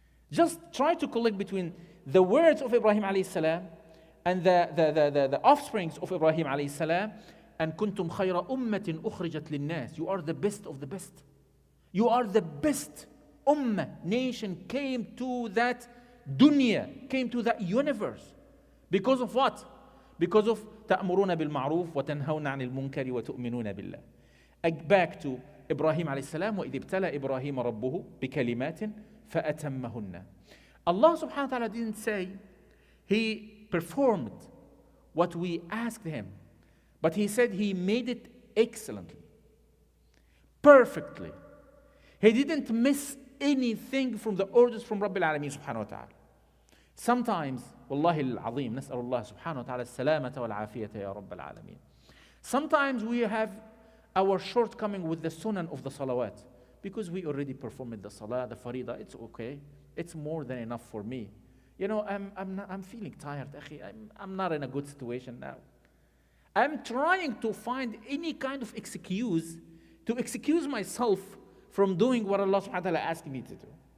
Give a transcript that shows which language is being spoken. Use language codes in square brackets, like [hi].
[en] Just try to collect between the words of Ibrahim alayhi salam and the offsprings of Ibrahim alayhi salam, and [ar] كُنْتُمْ خَيْرَ أُمَّةٍ أُخْرِجَتْ لِلنَّاسِ. [en] You are the best of the best. You are the best ummah, nation came to that dunya, came to that universe. Because of what? Because of [ar] تأمرون بالمعروف وتنهون عن المنكر وتؤمنون بالله. [en] Back to Ibrahim alayhi salam, [ar] وإذ ابتلى إبراهيم ربه بكلمات فأتمهن. [en] Allah subhanahu wa ta'ala didn't say he performed what we asked him, but he said he made it excellently, perfectly. He didn't miss anything from the orders from Rabbil Alameen subhanahu wa ta'ala. Sometimes, wallahi al-azim, [ar] نسأل الله سبحانه وتعالى السلامة والعافية يا رب العالمين. [en] Sometimes we have our shortcoming with the sunan of the salawat. Because we already performed the salah, the farida, it's okay. It's more than enough for me. You know, I'm feeling tired, akhi. I'm not in a good situation now. I'm trying to find any kind of excuse to excuse myself from doing what Allah subhanahu wa ta'ala asked me to do.